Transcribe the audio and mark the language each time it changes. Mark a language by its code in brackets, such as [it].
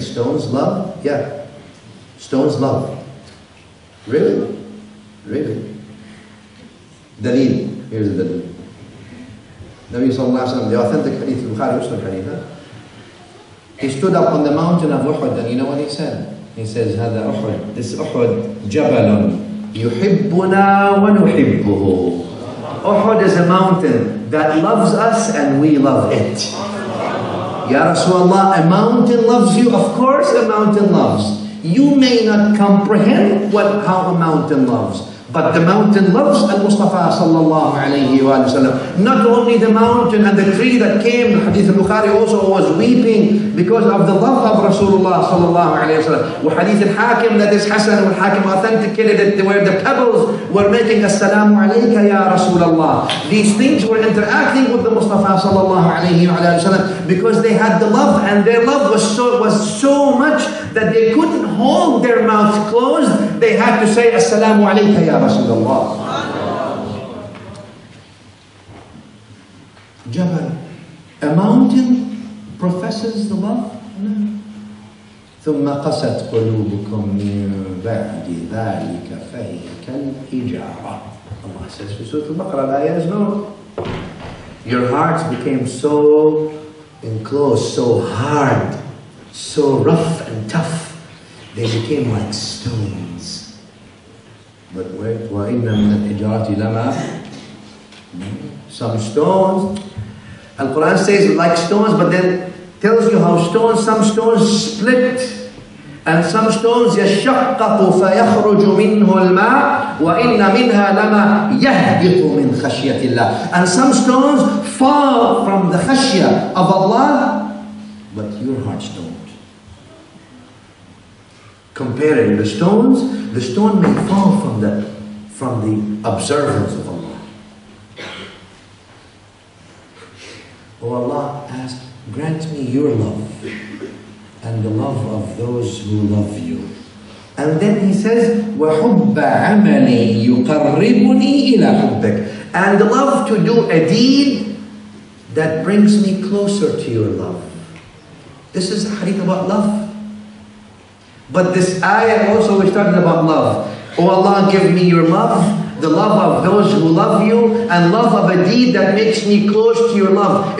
[en] Stones love? Yeah. Stones love. Really? Really? Dalil. Here's the dalil. Nabi Sallallahu Alaihi Wasallam, the authentic hadith, Bukhari Muslim hadith. He stood up on the mountain of Uhud, and you know what he said? He says, [ar] هذا أحد, [en] this Uhud, [ar] جبل يحبنا ونحبه. [en] Uhud is a mountain that loves us and we love it. Ya Rasulullah, a mountain loves you? Of course a mountain loves. You may not comprehend how a mountain loves, but the mountain loves Al-Mustafa Sallallahu Alaihi Wasallam. Not only the mountain and the tree that came, Hadith al-Bukhari also was weeping because of the love of Rasulullah Sallallahu Alaihi Wasallam. Hadith al-Hakim that is Hasan, al-Hakim authenticated it, where the pebbles were making Assalamu Alayka Ya Rasulullah. These things were interacting with the Mustafa Sallallahu Alaihi Wasallam because they had the love, and their love was so much that they couldn't hold their mouths closed. They had to say Assalamu Alayka Ya Rasulullah. Jabal. A mountain professes the love? No. [ar] ثم قست قلوبكم من بعد ذلك فهي كالحجارة. [en] Allah says [ar] في سورة البقرة, [en] the ayah is known. Your hearts became so enclosed, so hard, so rough and tough. They became like stones. But wait, [ar] وَإِنَّ مِنَ الْحِجَارَةِ لَمَا, [en] some stones. Al-Quran says like stones, but then tells you how some stones split. And some stones [ar] يَشَّقَّقُ فَيَخْرُجُ مِنْهُ الْمَاءُ وَإِنَّ مِنْهَا لَمَا يَهْبِطُ مِنْ خَشْيَةِ اللَّهِ. [en] And some stones fall from the khashya of Allah, but your hearts don't. Comparing the stones, the stone may fall from the observance of Allah. Oh Allah, ask, grant me your love and the love of those who love you. And then he says, [ar] وَحُبَّ عَمَلِي يُقَرِّبُنِي إِلَى حُبِّكَ. [en] And the love to do a deed that brings me closer to your love. This is a hadith about love. But this ayah also is talking about love. Oh Allah, give me your love, the love of those who love you, and love of a deed that makes me close to your love.